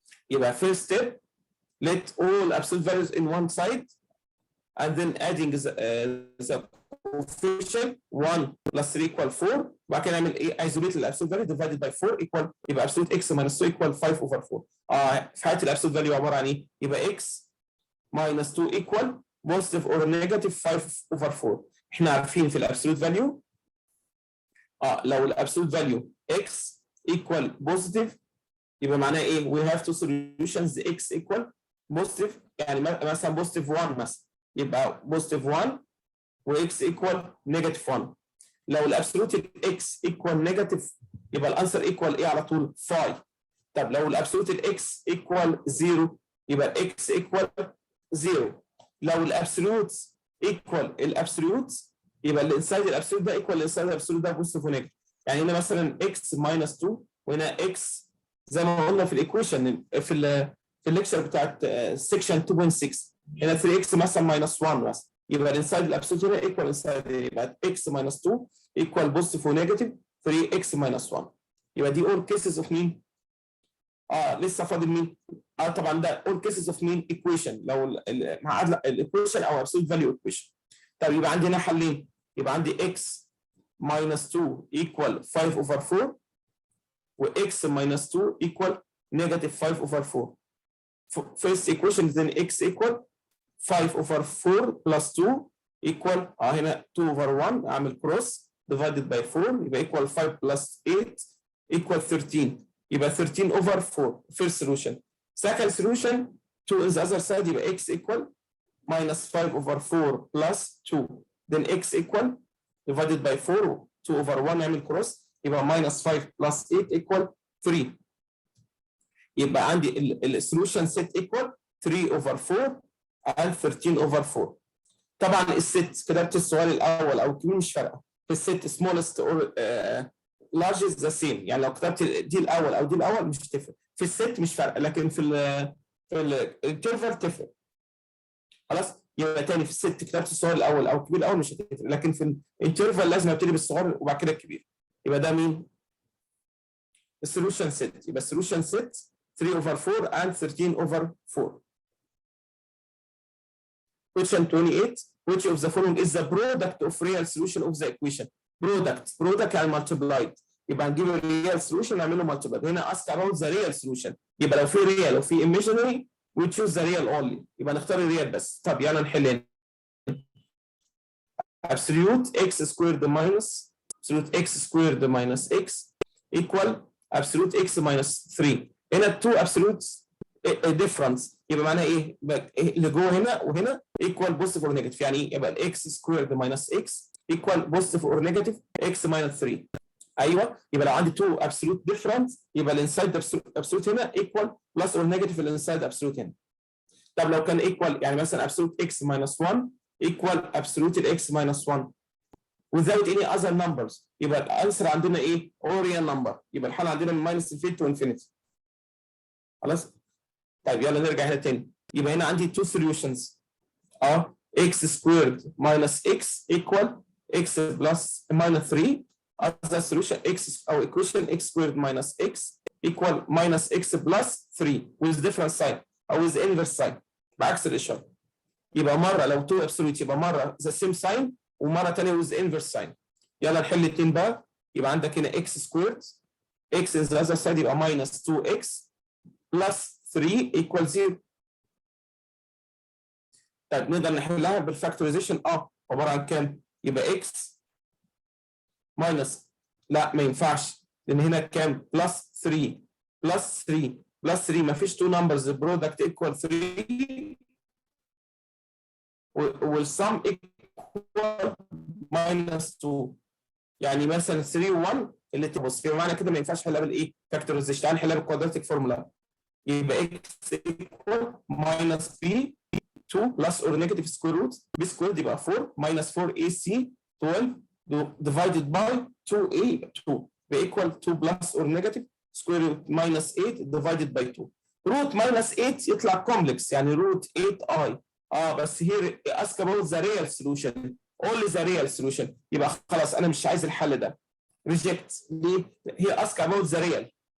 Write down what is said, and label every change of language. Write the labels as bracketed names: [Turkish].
[English] يبقى first step let all absolute values in one side and then adding the coefficient 1 plus 3 equal 4، [Arabic] وبعد كده نعمل ايه؟ [English] isolate الابسولوت value divided by 4 equal، يبقى absolute x minus 2 equal 5 over 4. [Arabic] في حالة الابسولوت value عبارة عن ايه؟ يبقى x minus 2 equal positive or negative 5 over 4. احنا عارفين في الابسولوت value [English] لو الابسولوت value x equal positive يبقى معناها ايه؟ we have two solutions x equal positive يعني مثلا positive 1 مثلا يبقى positive 1 و x equal negative 1. [Arabic] لو الابسولوت x equal negative يبقى الانسر equal ايه على طول؟ 5. طب لو الابسولوت x equal 0 يبقى x equal 0. لو الابسولوت equal الابسولوت يبقى الانسايد الابسولوت ده equal الانسايد الابسولوت ده بوزيتيف ونيجاتيف. يعني هنا مثلا x minus 2 وهنا x زي ما قلنا في الايكويشن في الليكشر بتاعت سيكشن 2.6 هنا 3x مثلا minus 1 مثلا يبقى الانسايد الابسولوت هنا equal انسايد يبقى x minus 2 equal بوزيتيف ونيجاتيف 3x minus 1. يبقى دي all cases of مين؟ لسه فاضل مين؟ طبعا ده all cases of مين؟ equation لو معادله الايكويشن او absolute value equation. طب يبقى عندي هنا حلين يبقى عندي x minus 2 equal 5 over 4 و x minus 2 equal negative 5 over 4. [English] First equation then x equal 5 over 4 plus 2 equal هنا 2 over 1 اعمل cross divided by 4 يبقى equal 5 plus 8 equal 13 يبقى 13 over 4 first solution. Second solution 2 in the other side يبقى x equal minus 5 over 4 plus 2 then x equal divided by 4 2 over 1 نعمل cross يبقى minus 5 plus 8 equal 3. [Arabic] يبقى عندي السولوشن set equal 3 over 4 and 13 over 4. طبعا الست كتبت السؤال الاول او الكبير مش فارقه في الست [English] smallest or largest the same [Arabic] يعني لو كتبت دي الاول او دي الاول مش هتفرق في الست مش فارقه لكن في الانترفال تفرق. خلاص يبقى تاني في الست كتبت السؤال الاول او الكبير الاول مش هتفرق لكن في الانترفال لازم ابتدي بالصغير وبعد كده الكبير. يبقى ده مين؟ السولوشن ست يبقى السولوشن ست 3 over 4 and 13 over 4. [English] Question 28. Which of the following is the product of real solution of the equation? Product يعني multiplied. [Arabic] يبقى نجيب الريال solution نعمله multiplied. [English] هنا ask about the real solution. يبقى لو في real وفي imaginary we choose the real only. [Arabic] يبقى نختار الريال بس. طب يلا نحل. [English] Absolute x squared minus absolute x squared minus x equal absolute x minus 3. [Arabic] هنا two absolute difference يبقى معناها ايه؟ اللي جوه هنا وهنا equal positive or negative يعني ايه؟ يبقى x squared minus x equal positive or negative x minus 3. ايوه يبقى لو عندي two absolute difference يبقى الانسايد absolute هنا equal plus or negative الانسايد absolute هنا. طب لو كان equal يعني مثلا absolute x minus 1 equal absolute x minus 1 [English] without any other numbers [Arabic] يبقى الانسر عندنا ايه؟ all real number يبقى الحل عندنا من minus infinity to infinity. خلاص؟ طيب يلا نرجع هنا تاني يبقى هنا عندي two solutions x squared minus x equal x plus minus 3 other solution x او equation x squared minus x equal minus x plus 3 [English] with different sign [Arabic] او with inverse sign بعكس الاشاره. يبقى مره لو two absolute يبقى مره the same sign ومره ثانيه with inverse sign. يلا نحل الاثنين بقى يبقى عندك هنا x squared x in the other side يبقى minus 2x plus 3 equal 0. طيب نقدر نحلها بالفاكتورايزيشن عباره عن كام؟ يبقى x minus لا ما ينفعش لان هنا كام؟ بلس 3 بلس 3 بلس 3 ما فيش 2 numbers البرودكت ايكوال 3 والسم ايكوال minus 2 يعني مثلا 3 و1 اللي تبص فيها معنى كده ما ينفعش احلها بالايه؟ فاكتورايزيشن. تعال نحلها بالكوادراتيك فورمولا يبقى x equal minus b 2 plus or negative square root b squared يبقى 4 minus 4ac 12 divided by 2a 2 equal 2 plus or negative square root minus 8 divided by 2 root minus 8 يطلع complex يعني root 8i بس [English] here ask about the real solution [Arabic] only the real solution يبقى خلاص انا مش عايز الحل ده reject ليه؟ هي ask about the real.